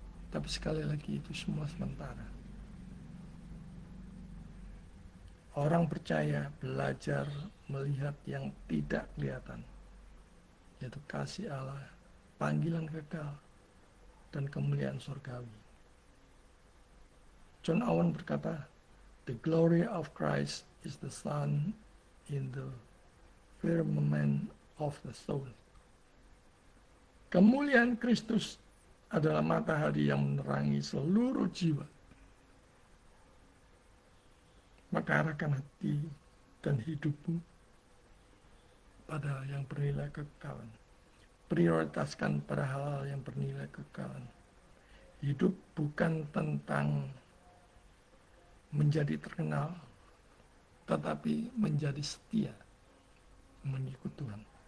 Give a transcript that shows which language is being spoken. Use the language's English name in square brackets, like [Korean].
[Indonesian] Tapi sekali lagi itu semua sementara. Orang percaya belajar melihat yang tidak kelihatan, yaitu kasih Allah, panggilan kekal, dan kemuliaan surgawi. [English] John Owen [Indonesian] berkata, [English] "The glory of Christ is the sun in the firmament of the soul." [Indonesian] Kemuliaan Kristus adalah matahari yang menerangi seluruh jiwa. Maka arahkan hati dan hidupmu pada yang bernilai kekekalan. Prioritaskan pada hal-hal yang bernilai kekekalan. Hidup bukan tentang menjadi terkenal, tetapi menjadi setia mengikut Tuhan.